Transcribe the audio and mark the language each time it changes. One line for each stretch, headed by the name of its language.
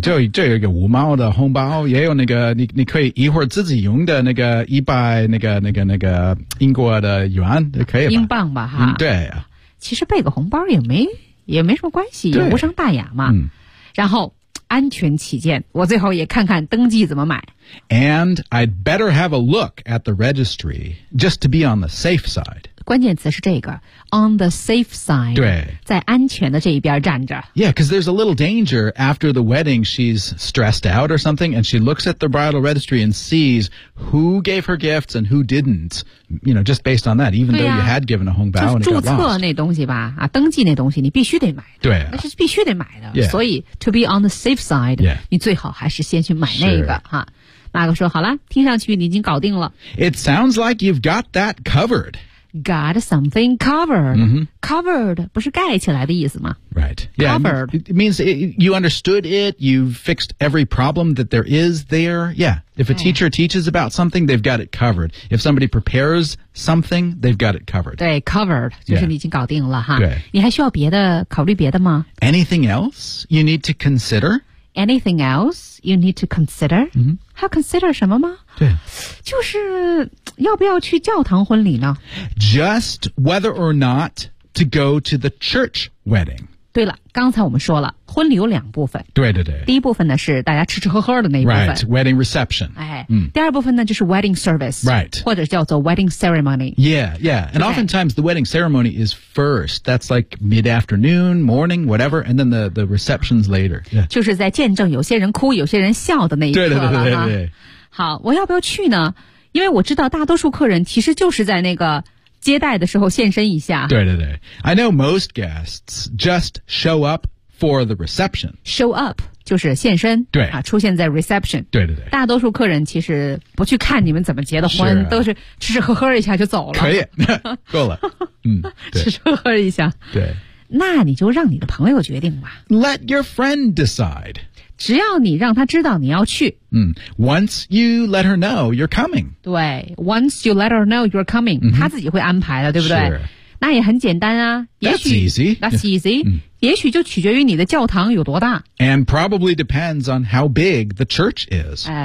Chinese: 就有一个五毛的红包也有那个 你可以一会儿自己用的那个一百那个英国的元可以吧。英镑吧哈。对。其实备个红包也没什么关系也无伤大雅嘛。然后安全起见我最后也看看登记怎么买。
English: And I'd better have a look at the registry just to be on the safe side.
Chinese: 关键词是这个
English: on the safe side.
Chinese: 对。在安全的这一边站着。
English: Yeah, because there's a little danger after the wedding she's stressed out or something and she looks at the bridal registry and sees who gave her gifts and who didn't. You know, just based on that, even、啊、 though you had given a hong bao and it got lost.
Chinese: 就是注册那东西吧、啊、登记那东西你必须得买的。对、啊。那是必须得买的。
English: Yeah.
Chinese: 所以
English: to be on the safe side,、 yeah.
Chinese: 你最好还是先去买那个。马克说好了听上去你已经搞定了。
English: It sounds like you've got that covered. Got something covered.、 Mm-hmm.
Chinese: Covered 不是盖起来的意思吗
English: Right. Yeah, covered. It means you understood it. You've fixed every problem that there is there. Yeah. If a teacher teaches about something, they've got it covered. If somebody prepares something, they've got it covered.
Chinese: 对 covered 就是你已经搞定了哈。对、 yeah.。你还需要别的考虑别的吗
English: Anything else you need to consider? Anything else you need to consider?、 Mm-hmm.
Chinese: 还要 consider 什么吗对。就是要不要去教堂婚礼呢
English: Just whether or not to go to the church wedding.
Chinese: 对了刚才我们说了婚礼有两部分。对对对。第一部分呢是大家吃吃喝喝的那一部分。
English: Right, wedding reception.、
Chinese: 第二部分呢就是 wedding service.
English: Right.
Chinese: 或者叫做 wedding ceremony.
English: Yeah, yeah. And oftentimes the wedding ceremony is first. That's like mid-afternoon, morning, whatever. And then the reception's later.、Yeah.
Chinese: 就是在见证有些人哭有些人笑的那一刻了。对对对对对。好我要不要去呢因为我知道大多数客人其实就是在那个接待的时候现身一下。对对对。
English: I know most guests just show up for the reception. Show up.
Chinese: 就是现身，对啊，出现在 reception，对对对，大多数客人其实不去看你们怎么结的婚，是啊，都是吃吃喝喝一下就走了，可以，够了，嗯，吃吃喝喝一下，对，那你就让你的朋友决定吧
English: ，Let your friend decide，
Chinese: 只要你让他知道你要去，
English: 嗯 ，Once you let her know you're coming，
Chinese: 对
English: ，Once you let her know you're coming，
Chinese: 嗯，他自己会安排的，对不对？是，那也很简单啊
English: ，That's easy， that's easy、
Chinese: 嗯。也许就取决于你的教堂有多大。
English: And probably depends on how big the church is.